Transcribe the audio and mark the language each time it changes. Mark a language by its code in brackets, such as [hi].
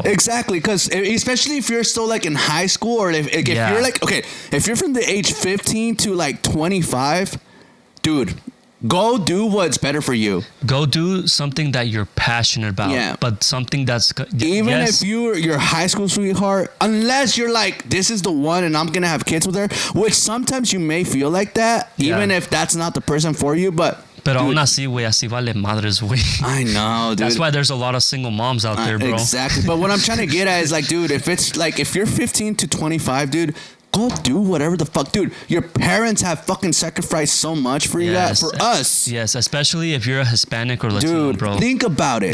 [en] Exactly, because especially if you're still like in high school, or if you're like, okay, if you're from the age 15 to like 25, dude, go do what's better for you. Go do something that you're passionate about. Yeah. But something that's even if you're your high school sweetheart, unless you're like, this is the one and I'm gonna have kids with her, which sometimes you may feel like that, even if that's not the person for you, but. [es] Pero aún así, güey, así vale madres, güey. [en] I know, dude. That's why there's a lot of single moms out there, bro. Exactly. But what I'm trying to get at is like, dude, if you're 15 to 25, dude, go do whatever the fuck, dude. Your parents have fucking sacrificed so much for you, for us. Yes, especially if you're a Hispanic or Latino, dude, bro. Think about it.